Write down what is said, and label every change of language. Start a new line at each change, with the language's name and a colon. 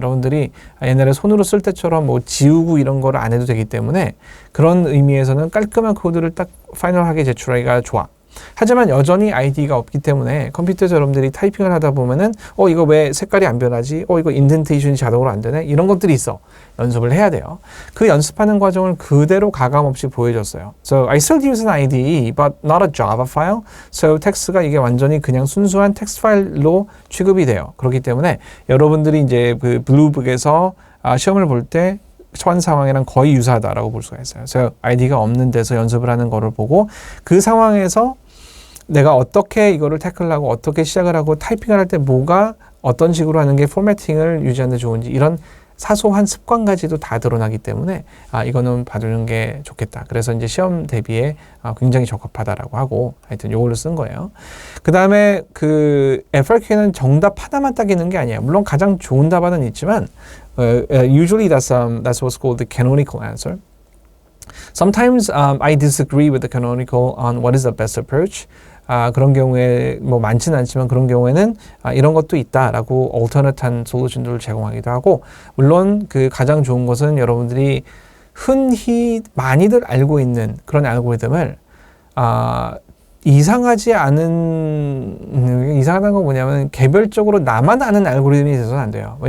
Korean: 여러분들이 옛날에 손으로 쓸 때처럼 뭐 지우고 이런 거를 안 해도 되기 때문에 그런 의미에서는 깔끔한 코드를 딱 파이널하게 제출하기가 좋아. 하지만 여전히 아이디가 없기 때문에 컴퓨터에서 여러분들이 타이핑을 하다 보면은 이거 왜 색깔이 안 변하지? 이거 인덴테이션이 자동으로 안 되네? 이런 것들이 있어. 연습을 해야 돼요. 그 연습하는 과정을 그대로 가감없이 보여줬어요.
English: So I still use an IDE, but not a Java file.
Korean: So 텍스트가 이게 완전히 그냥 순수한 텍스트 파일로 취급이 돼요. 그렇기 때문에 여러분들이 이제 그 블루북에서 시험을 볼 때 처한 상황이랑 거의 유사하다라고 볼 수가 있어요. 그래서 아이디가 없는 데서 연습을 하는 거를 보고 그 상황에서 내가 어떻게 이거를 태클하고 어떻게 시작을 하고 타이핑을 할 때 뭐가 어떤 식으로 하는 게 포매팅을 유지하는 데 좋은지 이런 사소한 습관까지도 다 드러나기 때문에 이거는 봐두는 게 좋겠다. 그래서 이제 시험 대비에 굉장히 적합하다라고 하고 하여튼 요걸로 쓴 거예요. 그 다음에 그 FRQ는 정답 하나만 딱 있는 게 아니에요. 물론 가장 좋은 답안은 있지만
English: usually that's what's called the canonical answer. Sometimes I disagree with the canonical on what is the best approach.
Korean: 그런 경우에 뭐 많지는 않지만 그런 경우에는 이런 것도 있다라고 얼터너티브한 솔루션들을 제공하기도 하고 물론 그 가장 좋은 것은 여러분들이 흔히 많이들 알고 있는 그런 알고리즘을 이상하다는 건 뭐냐면 개별적으로 나만 아는 알고리즘이 돼서는 안 돼요.